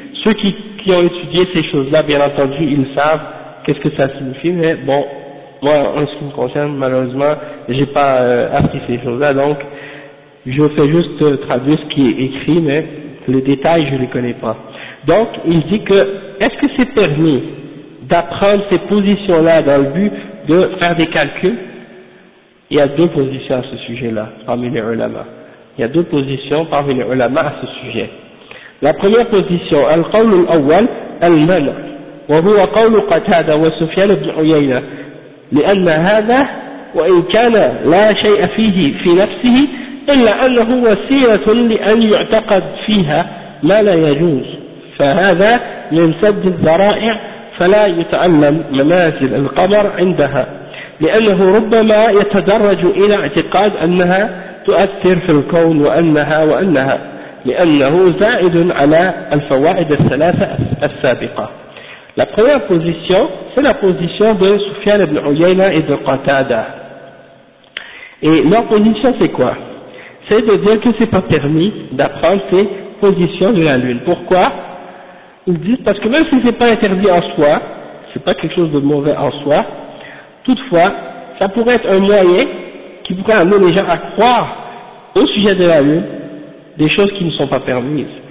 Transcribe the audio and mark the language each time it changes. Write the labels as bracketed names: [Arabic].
[French] Ceux qui ont étudié ces choses-là, bien entendu, ils savent qu'est-ce que ça signifie, mais bon, moi, en ce qui me concerne, malheureusement, j'ai pas appris ces choses-là, donc je fais juste traduire ce qui est écrit, mais les détails, je les connais pas. Donc, il dit que, est-ce que c'est permis d'apprendre ces positions-là dans le but de faire des calculs? Il y a deux positions à ce sujet-là, parmi les ulama. Il y a deux positions parmi les ulama à ce sujet. La première position, [Arabic] القول الأول المنع وهو قول قتادة وسفيان بن عيينة لأن هذا وإن كان لا شيء فيه في نفسه إلا أنه وسيلة لأن يعتقد فيها ما لا يجوز فهذا من سد الذرائع فلا يتعلم منازل القمر عندها لأنه ربما يتدرج إلى اعتقاد أنها تؤثر في الكون وأنها لأنه زائد على الفوائد الثلاثة السابقة. [French] La première position, c'est la position de Sufyan ibn Uyayna et de Qatada. Et leur position, c'est quoi? C'est de dire que c'est pas permis d'apprendre ces positions de la Lune. Pourquoi? Ils disent parce que même si c'est pas interdit en soi, c'est pas quelque chose de mauvais en soi, toutefois, ça pourrait être un moyen qui pourrait amener les gens à croire au sujet de la Lune des choses qui ne sont pas permises.